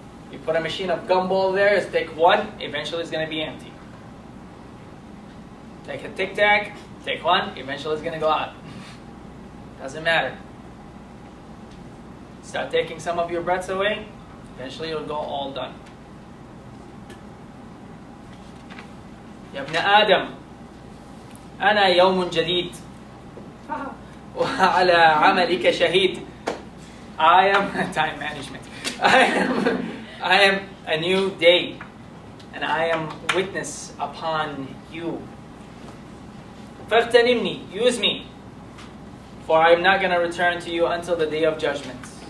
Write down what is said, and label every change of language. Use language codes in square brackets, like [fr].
[en] You put a machine of gumball there, take one, eventually it's going to be empty. Take a tic-tac, take one, eventually it's going to go out. Doesn't matter. Start taking some of your breaths away, eventually it will go all done. [ar] يا ابن آدم أنا يوم جديد وعلى عملك شهيد. [en] I am time management. I am a new day and I am witness upon you. [ar] فاغتنمني, [en] use me, for I am not going to return to you until the day of judgment.